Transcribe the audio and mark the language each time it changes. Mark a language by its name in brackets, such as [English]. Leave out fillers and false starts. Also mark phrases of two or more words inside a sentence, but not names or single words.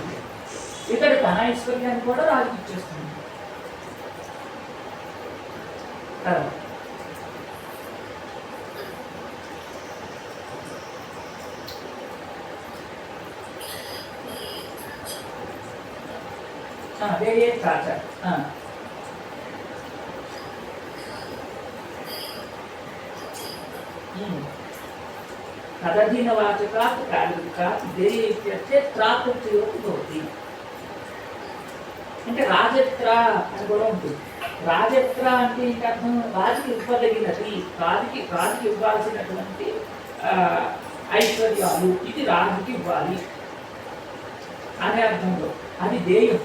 [Telugu] ఇక్కడ తన ఐశ్వర్యాన్ని కూడా రాజుకి ఇచ్చేస్తుంది. వేరే కాచ [Sanskrit] तदधीनवाचकात् प्रातिपदिकात् देय इत्यर्थे त्राप्रत्ययो भवति. [Telugu] అంటే రాజత్ర అని కూడా ఉంటుంది. రాజత్ర అంటే ఏంటి అర్థం? రాజుకి ఇవ్వదగినది, రాజుకి ఇవ్వాల్సినటువంటి ఆ, ఐశ్వర్యాలు ఇది రాజుకి ఇవ్వాలి అనే అర్థంలో అది దేయం.